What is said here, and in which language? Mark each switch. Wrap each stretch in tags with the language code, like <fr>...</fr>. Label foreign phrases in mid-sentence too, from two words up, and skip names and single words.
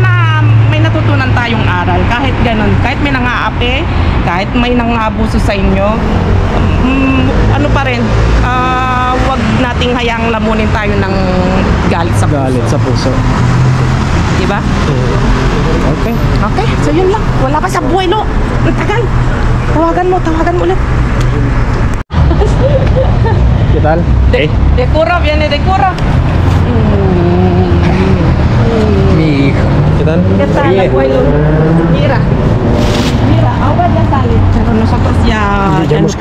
<tl>So sana may matutunan tayong aral. Kahit ganun, kahit may nangaapi, kahit may nangaabuso sa inyo, ano pa rin, wag nating hayaang lamunin tayo ng galit sa puso. Galit sa puso. Diba? Okay. Okay, so yun lang. Wala pa sa buhay, no? Ang tagal. Tawagan mo ulit.</tl> <es>¿Qué tal? Decora, viene Decora. Mi hija. ¿Qué tal? ¿Qué tal, Bien. abuelo? Mira, ahora ya sale. Pero nosotros ya Ya hemos</es>